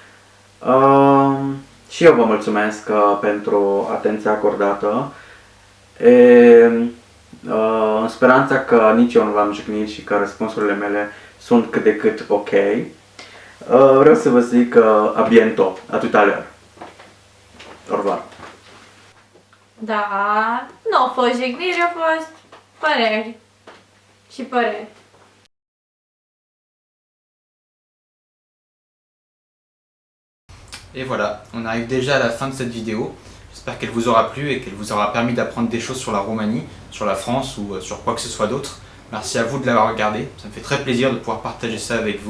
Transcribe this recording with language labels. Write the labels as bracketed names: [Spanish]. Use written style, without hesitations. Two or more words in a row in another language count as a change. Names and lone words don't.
[Romanian] Și eu vă mulțumesc pentru atenția acordată. În speranța că nici eu nu v-am jignit și că răspunsurile mele sunt cât de cât ok, vreau să vă zic [French] a bientôt, a tout à l'heure. Au revoir. [Romanian] Da, nu au fost jigniri, au fost păreri și păreri. [French] Et voilà, on arrive déjà à la fin de cette vidéo. J'espère qu'elle vous aura plu et qu'elle vous aura permis d'apprendre des choses sur la Roumanie, sur la France ou sur quoi que ce soit d'autre. Merci à vous de l'avoir regardé, ça me fait très plaisir de pouvoir partager ça avec vous.